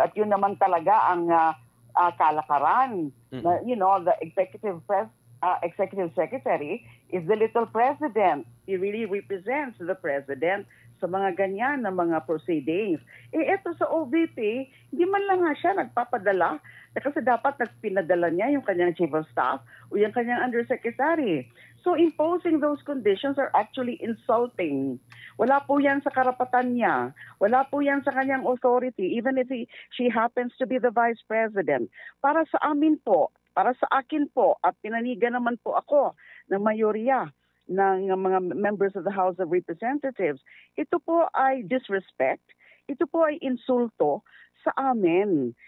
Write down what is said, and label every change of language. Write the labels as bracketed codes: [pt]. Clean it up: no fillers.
[tl] At yun naman talaga ang kalakaran. [en] The Executive Secretary is the little president. He really represents the president [tl] sa mga ganyan na mga [en] proceedings. [tl] Eto sa OVP, hindi man lang nga siya nagpapadala kasi dapat nagpinadala niya yung kanyang Chief of Staff o yung kanyang Undersecretary. [en] So imposing those conditions are actually insulting. [tl] Wala po yan sa karapatan niya. Wala po yan sa kanyang authority, [en] even if she happens to be the Vice President. [tl] Para sa amin po, para sa akin po, at pinanigan naman po ako ng mayorya ng mga members of the House of Representatives, ito po ay disrespect, ito po ay insulto sa amin.